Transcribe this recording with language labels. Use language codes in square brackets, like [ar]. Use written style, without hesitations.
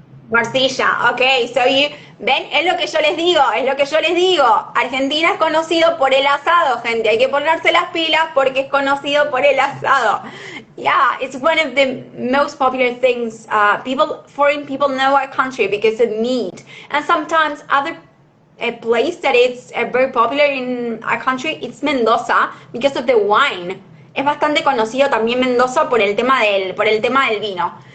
[es] Morcilla, ok, ven, es lo que yo les digo, Argentina es conocido por el asado, gente, hay que ponerse las pilas porque es conocido por el asado. [en] Yeah, it's one of the most popular things. Foreign people know our country because of meat, and sometimes a place that is very popular in our country, it's Mendoza because of the wine. [es] Es bastante conocido también Mendoza por el tema del vino.